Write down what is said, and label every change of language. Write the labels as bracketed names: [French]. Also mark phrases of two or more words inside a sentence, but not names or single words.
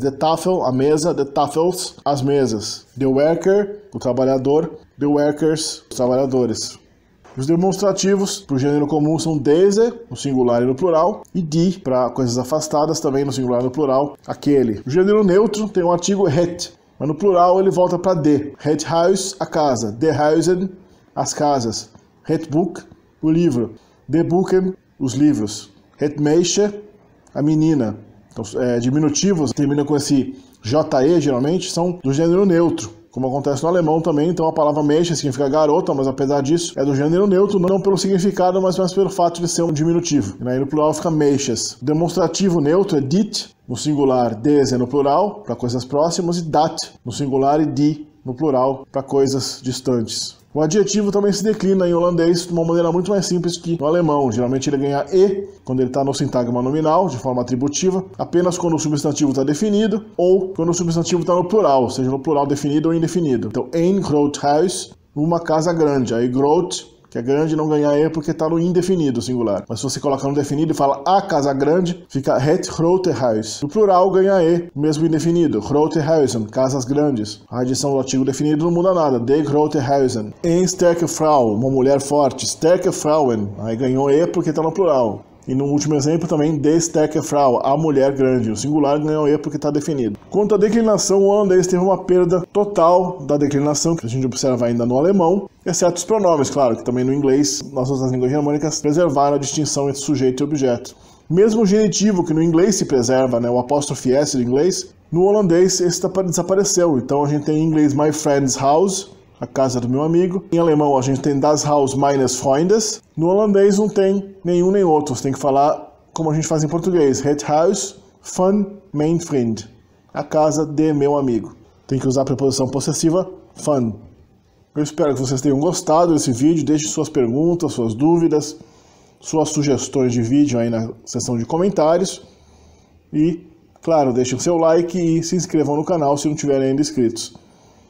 [Dutch] De Tafel, [Portuguese] a mesa, [Dutch] de Tafels, [Portuguese] as mesas. [Dutch] De Werker, [Portuguese] o trabalhador, [Dutch] de Werkers, [Portuguese] os trabalhadores. Os demonstrativos para o gênero comum são deze, no singular e no plural, e die, para coisas afastadas, também no singular e no plural, aquele. O gênero neutro tem o artigo het, mas no plural ele volta para de. [Dutch] Het huis, [Portuguese] a casa. [Dutch] De huizen, [Portuguese] as casas. [Dutch] Het boek, [Portuguese] o livro. [Dutch] De boeken, [Portuguese] os livros. [Dutch] Het meisje, [Portuguese] a menina. Então, diminutivos terminam com esse je, geralmente, são do gênero neutro, como acontece no alemão também. Então a palavra Mädchen significa garota, mas apesar disso é do gênero neutro, não pelo significado, mas pelo fato de ser um diminutivo. E aí no plural fica Mädchens. Demonstrativo neutro é dit, no singular, deze no plural, para coisas próximas, e dat, no singular, e die, no plural, para coisas distantes. O adjetivo também se declina em holandês de uma maneira muito mais simples que no alemão. Geralmente ele ganha e quando ele está no sintagma nominal, de forma atributiva, apenas quando o substantivo está definido ou quando o substantivo está no plural, seja no plural definido ou indefinido. Então, [Dutch] een groot huis, [Portuguese] uma casa grande. Aí, groot, que é grande, não ganha e porque está no indefinido, singular. Mas se você colocar no definido e fala a casa grande, fica [Dutch] het grote huis. [Portuguese] No plural ganha e, mesmo indefinido. [Dutch] Grote huizen, [Portuguese] casas grandes. A adição do artigo definido não muda nada. [Dutch] De grote huizen. Een sterke vrouw, [Portuguese] uma mulher forte. [Dutch] Sterke vrouwen, [Portuguese] aí ganhou e porque está no plural. E no último exemplo também, [Dutch] de sterke vrouw, [Portuguese] a mulher grande. O singular ganhou e porque está definido. Quanto à declinação, o holandês teve uma perda total da declinação, que a gente observa ainda no alemão, exceto os pronomes, claro, que também no inglês, nas outras línguas germânicas, preservaram a distinção entre sujeito e objeto. Mesmo o genitivo, que no inglês se preserva, né, o apóstrofe S do inglês, no holandês esse desapareceu. Então a gente tem em inglês [English] my friend's house, [Portuguese] a casa do meu amigo. Em alemão a gente tem [German] das Haus meines Freundes. [Portuguese] No holandês não tem nenhum nem outro. Você tem que falar como a gente faz em português. [Dutch] Het huis van mijn vriend. [Portuguese] A casa de meu amigo. Tem que usar a preposição possessiva van. Eu espero que vocês tenham gostado desse vídeo. Deixe suas perguntas, suas dúvidas, suas sugestões de vídeo aí na seção de comentários. E, claro, deixem o seu like e se inscrevam no canal se não tiverem ainda inscritos.